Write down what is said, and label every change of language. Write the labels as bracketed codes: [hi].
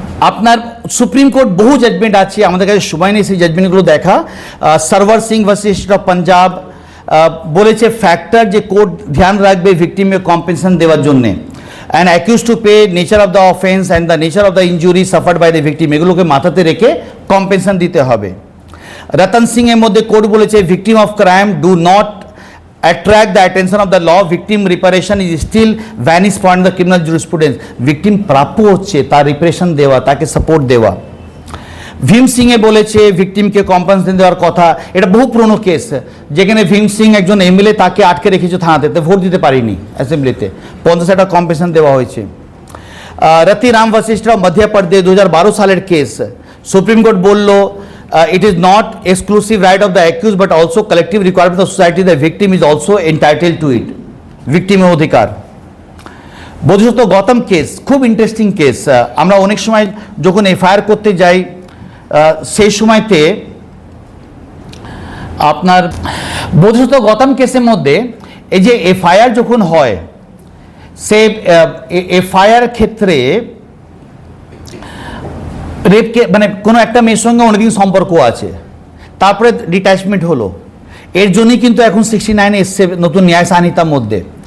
[bn] আপনার supreme court বহু judgement আছে, আমাদের কাছে সময় নেই সেই জাজমেন্টগুলো দেখা। Sarwar Singh versus state of Punjab বলেছে ফ্যাক্টর যে কোর্ট ধ্যান রাখবে ভিকটিমে কম্পেনসেশন দেওয়ার জন্যে, [en] and accused to pay, nature of the offense and the nature of the injury suffered by the victim, [bn] এগুলোকে মাথাতে রেখে কম্পেনসেশন দিতে হবে। রতন সিং এর মধ্যে কোর্ট বলেছে [en] Victim of crime do not attract the attention of the law, victim reparation is still vanish from the criminal jurisprudence. [bn] victim প্রাপ্য হচ্ছে তার রিপারেশন দেওয়া, তাকে সাপোর্ট দেওয়া। ভীম সিংয়ে বলেছে ভিকটিমকে কম্পেনসেশন দেওয়ার কথা। এটা বহু পুরনো কেস, যেখানে ভীম সিং একজন এমএলএ, তাকে আটকে রেখেছে থানাতে, ভোট দিতে পারিনি অ্যাসেম্বলিতে, 50 টাকা কম্পেনসেশন দেওয়া হয়েছে। রতি রাম ভার্সেস মধ্যপ্রদেশ 2012 সালের কেস, সুপ্রিম কোর্ট বলল [en] it is not exclusive right of the accused but also collective requirement of society. The victim is also entitled to it. [bn] Victim অধিকার। বোধহয় গৌতম কেস খুব ইন্টারেস্টিং কেস। আমরা অনেক সময় যখন এফআইআর করতে যাই সেই সময়তে আপনার বোধহয় গৌতম কেসের মধ্যে এই যে এফআইআর যখন হয় সে এফআইআর ক্ষেত্রে রেপকে মানে কোনো একটা মেয়ের সঙ্গে অনেকদিন সম্পর্ক আছে, তারপরে ডিট্যাচমেন্ট হলো, এর জন্যই কিন্তু এখন 69 এসছে নতুন ন্যায় সংহিতার মধ্যে।